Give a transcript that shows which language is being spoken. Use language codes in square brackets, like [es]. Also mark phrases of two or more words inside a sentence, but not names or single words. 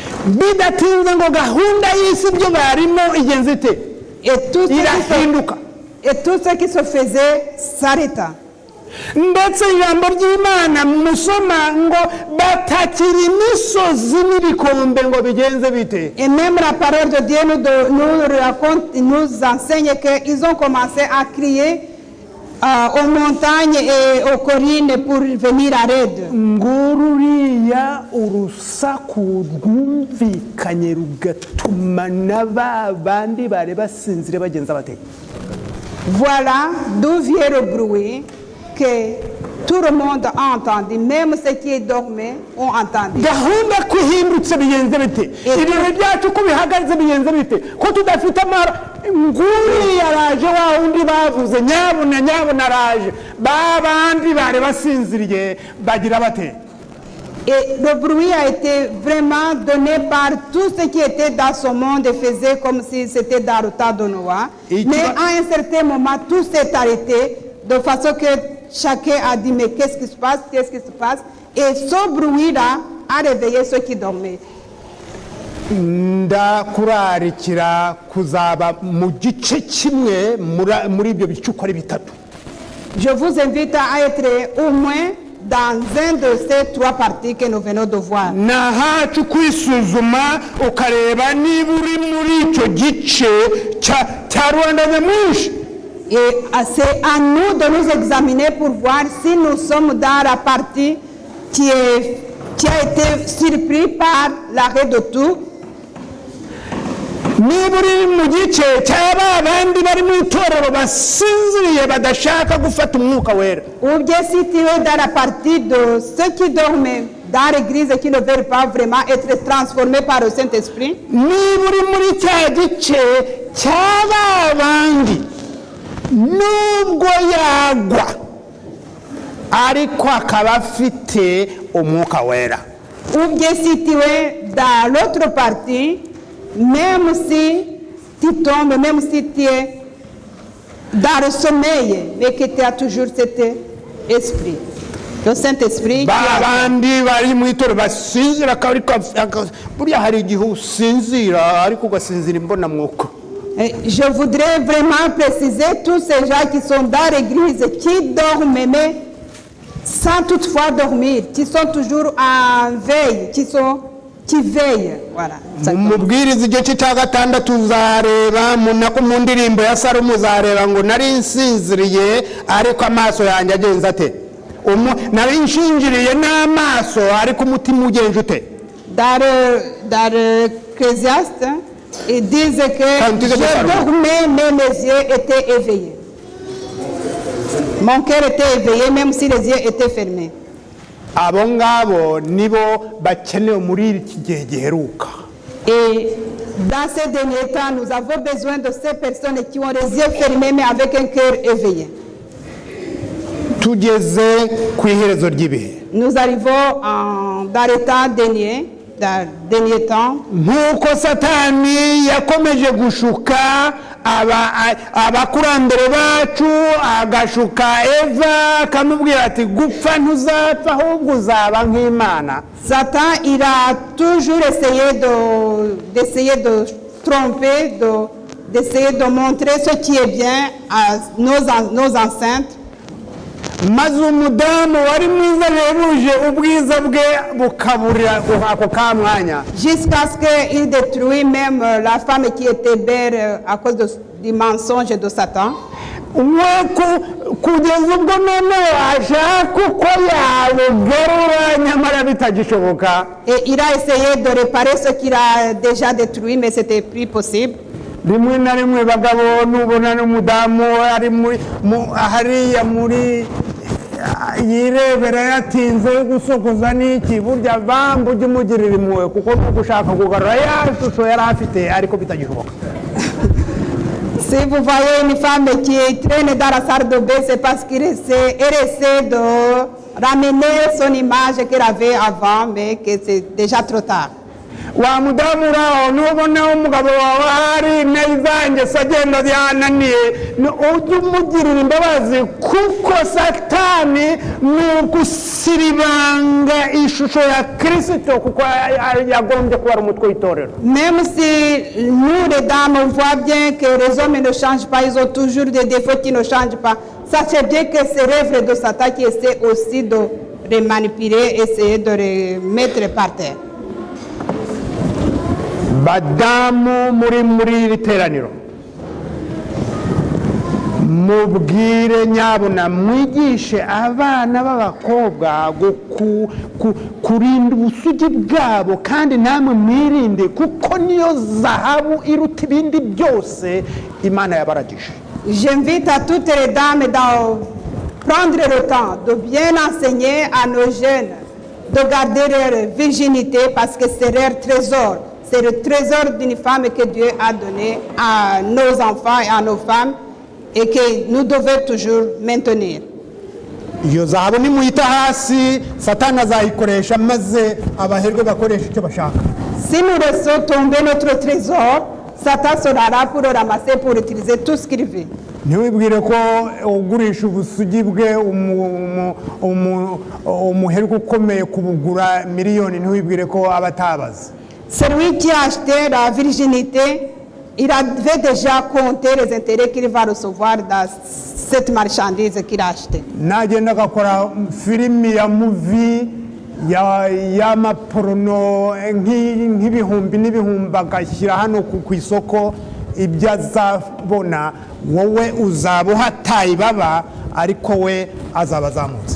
[rw] Bidatinze ngo gahunda y'isi byo barimo igenze ite? [fr] Et tout ce qui Et tout ce qui se faisait s'arrêta. [rw] ndetse ijambo ry'Imana musoma ngo batakira imisozi n'ibikombe ngo bigenze bite. [fr] Et même la parole de Dieu nous raconte, nous enseigne qu'ils ont commencé à crier aux montagnes et aux collines pour venir à l'aide. [rw] ngururiya urusaku rwumvikanye rugatuma n'aba bandi bari basinzire bagenza bate. [fr] Voilà d'où vient le bruit que tout le monde a entendu, même ceux qui dormaient ont entendu. [rw] gahunda kuhindutse bigenze bite, ibintu byacu ko bihagaze bigenze bite, ko tudafite amara. nguriya araje wa wundi bavuze nyabuna araje, babandi bari basinziriye bagira bate. [fr] Et le bruit a été vraiment donné par tout ce qui était dans ce monde et faisait comme si c'était dans le temps de Noah. Mais à un certain moment, tout s'est arrêté de façon que chacun a dit mais qu'est-ce qui se passe, qu'est-ce qui se passe. Et ce bruit-là a réveillé ceux qui dormaient. [rw] ndakurarikira kuzaba mu gice kimwe muri ibyo bice uko ari bitatu. [fr] Je vous invite à être au moins dans un de ces trois parties que nous venons de voir. [rw] nahacu kwisuzuma ukareba niba uri muri icyo gice cya Rwanda nyamwinshi. [fr] Et c'est à nous de nous examiner pour voir si nous sommes dans la partie qui a été surpris par l'arrêt de tout. [rw] niba uri mu gice cy'aba bandi bari mu itorero basinziriye badashaka gufata umwuka wera. [fr] Ou bien si tu es dans la partie de ceux qui dorment dans l'église et qui ne veulent pas vraiment être transformés par le Saint-Esprit. [rw] niba uri muri cya gice cy'aba bandi nubwo yagwa ariko akaba afite umwuka wera. [fr] Ou bien si tu es dans l'autre partie, même si tu tombes, même si tu es dans le sommeil, mais que tu as toujours cet esprit, le Saint-Esprit. [rw] babandi bari mu itorero basinzira ariko buriya hari igihe usinzira ariko ugasinzira imbona mwuka. [fr] Je voudrais vraiment préciser tous ces gens qui sont dans l'église, qui dorment, mais sans toutefois dormir, qui sont toujours en veille, qui veillent. Voilà. [rw] Mubwiriza igice cya gatandatu uzareba mu ndirimbo ya Salomo uzareba ngo nari nsinziriye ariko amaso yanjye agenza ate. nari nshingiriye n'amaso ariko umutima ugenje ute. [fr] Dans l'Ecclésiaste, ils disent que je dormais, mais mes yeux étaient éveillés. Mon cœur était éveillé, même si les yeux étaient fermés. [rw] abo ngabo nibo bakenewe muri iki gihe giheruka. [fr] Et dans ces derniers temps, nous avons besoin de ces personnes qui ont les yeux fermés, mais avec un cœur éveillé. [rw] tugeze ku iherezo ry'ibihe. [fr] Nous arrivons dans le temps dernier. Dans le dernier temps, [rw] nk'uko satani yakomeje gushuka abakurambere bacu agashuka Eva akamubwira ati gupfa ntuzapfa ahubwo uzaba nk'Imana. [fr] Satan il a toujours essayé de tromper, d'essayer de montrer ce qui est bien à nos enceintes. [rw] maze umudamu wari mwiza rehebuje ubwiza bwe bukaburira ako ka mwanya. [fr] Jusqu'à ce qu'il détruise même la femme qui était belle à cause du mensonge de Satan. [rw] kugeza ubwo noneho ashaka uko yabugarura nyamara bitagishoboka. [fr] Et il a essayé de réparer ce qu'il a déjà détruit, mais c'était plus possible. [rw] rimwe na rimwe bagabo nubona n'umudamu ari hariya muri yirebera yatinze gusokoza n'iki burya bambu ujye umugirira impuhwe kuko gushaka kugarura ya shusho yari afite ariko bitagishoboka. [fr] Si vous voyez une femme qui traîne dans la salle de bain, c'est parce qu'elle essaie de ramener son image qu'elle avait avant, mais que c'est déjà trop tard. [rw] wa mudamu uraho nubona umugabo wawe hari nezanjye se agenda yananiye ujye umugirira imbabazi kuko satani ni ugusiribanga ishusho ya Kristo kuko yagombye kuba ari umutwe w'itorero. [fr] Même si nous les dames on voit bien que les hommes ne changent pas, ils ont toujours des défauts qui ne changent pas. Sachez bien que c'est l'œuvre de Satan qui essaie aussi de les manipuler, essayer de les mettre par terre. [rw] Badamu muri iri teraniro mubwire nyabuna mwigishe abana b'abakobwa kurinda ubusugi bwabo kandi namwe mwirinde kuko niyo zahabu iruta ibindi byose Imana yabaragije. [fr] J'invite à toutes les dames de prendre le temps de bien enseigner à nos jeunes de garder leur virginité parce que c'est leur trésor. C'est le trésor d'une femme que Dieu a donné à nos enfants et à nos femmes et que nous devons toujours maintenir. [rw] Iyo zahabu nimuyita hasi Satani azayikoresha maze abaherwe bakoresha icyo bashaka. [fr] Si nous laissons tomber notre trésor, Satan sera là pour le ramasser, pour utiliser tout ce qu'il veut. [rw] Ntiwibwire ko ugurisha ubusugi bwe umuherwe ukomeye kubugura miliyoni ntiwibwire ko abatabaza. [fr] Celui qui a acheté la virginité, il avait déjà compté les intérêts qu'il va recevoir dans cette marchandise qu'il a achetée. [rw] Nagenda agakora filimi ya muvi y'amaporono nk'ibihumbi n'ibihumbi agashyira hano ku isoko ibyo azabona wowe uzaba uhataye baba ariko we azaba azamutse.